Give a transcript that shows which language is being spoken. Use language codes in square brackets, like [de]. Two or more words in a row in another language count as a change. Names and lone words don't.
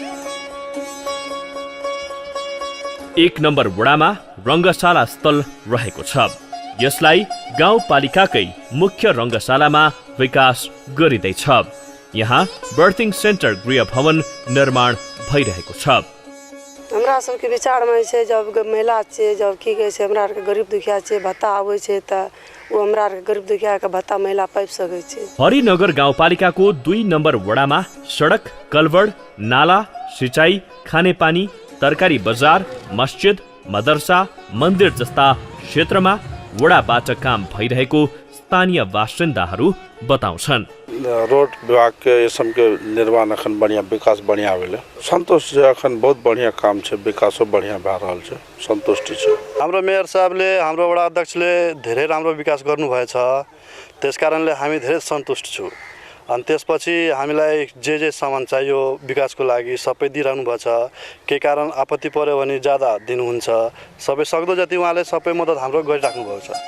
[ne] 1 नम्बर वडामा रङ्गशाला स्थल रहेको छ। यसलाई गाउँपालिकाकै मुख्य रङ्गशालामा विकास गरिँदैछ। यहाँ [en] birthing center [ne] गृह भवन निर्माण भइरहेको छ। [mai] हमरा सबके विचारमा छै जब महिला छै, जब की कहै छै हमरा आरके गरीब दुखिया छै, भत्ता आबै छै त वो हमरा आरके गरीब दुखिया के भत्ता महिला पाइ सकै छै। [ne] हरिनगर गाउँपालिकाको 2 नम्बर वडामा सडक, कलवड, नाला, सिँचाइ, खानेपानी, तरकारी बजार, मस्जिद, मदरसा, मन्दिर जस्ता क्षेत्रमा वडाबाट काम भइरहेको स्थानीय बासिन्दाहरू बताउँछन्। [mai] रोड विभाग के यसम के निर्माण अखन बढ़िया विकास बढ़िया भेले, संतोष छै। अखन बहुत बढ़िया काम छै, विकासो बढ़िया भए रहल छै, [ne] सन्तुष्टि छ। हाम्रो मेयर साहबले, हाम्रो वडा अध्यक्षले धेरै राम्रो विकास गर्नुभएछ, त्यसकारणले हामी धेरै सन्तुष्ट छौँ। अनि त्यसपछि हामीलाई जे सामान चाहियो विकासको लागि सबै दिइरहनु भएको छ। के कारण आपत्ति पर्यो भने ज्यादा दिनुहुन्छ, सबै सक्दो जति उहाँले सबै मद्दत हाम्रो गरिराख्नु भएको छ।